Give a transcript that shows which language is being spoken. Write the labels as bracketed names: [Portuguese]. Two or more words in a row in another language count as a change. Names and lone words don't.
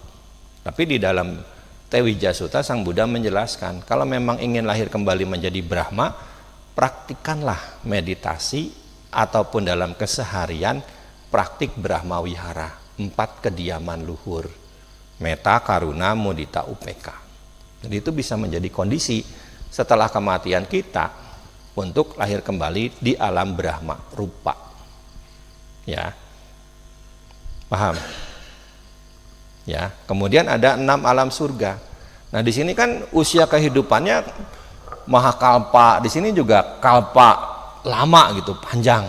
[Indonesian] Tapi di dalam Tewija Sutta Sang Buddha menjelaskan, kalau memang ingin lahir kembali menjadi Brahma, praktikkanlah meditasi ataupun dalam keseharian praktik Brahma Wihara, 4 kediaman luhur, meta, karuna, mudita, upeka. Jadi itu bisa menjadi kondisi setelah kematian kita untuk lahir kembali di alam Brahma Rupa. Ya, paham? Ya, kemudian ada 6 alam surga. Nah, di sini kan usia kehidupannya mahakalpa, di sini juga kalpa lama gitu, panjang.